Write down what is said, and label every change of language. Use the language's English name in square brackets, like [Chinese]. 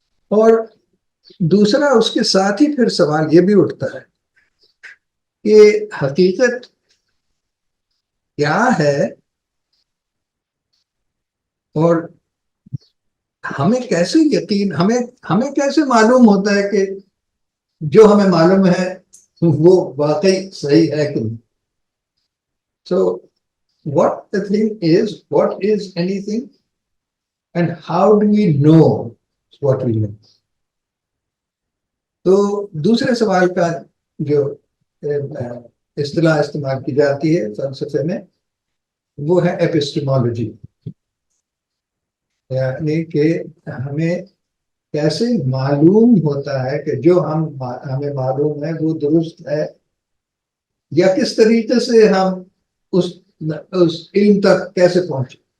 [Urdu] اور دوسرا اس کے ساتھ ہی پھر سوال یہ بھی اٹھتا ہے کہ حقیقت کیا ہے، اور ہمیں کیسے یقین، ہمیں کیسے معلوم ہوتا ہے کہ جو ہمیں معلوم ہے وہ واقعی صحیح ہے کہ نہیں. [English] So what the thing is, what is anything, and how do we know what we know? [Urdu] تو دوسرے سوال کا جو اصطلاح استعمال کی جاتی ہے فلسفے میں وہ ہے ایپسٹیمولوجی، یعنی کہ ہمیں کیسے معلوم ہوتا ہے کہ جو ہمیں معلوم ہے وہ درست ہے، یا کس طریقے سے ہم اس علم تک کیسے پہنچے.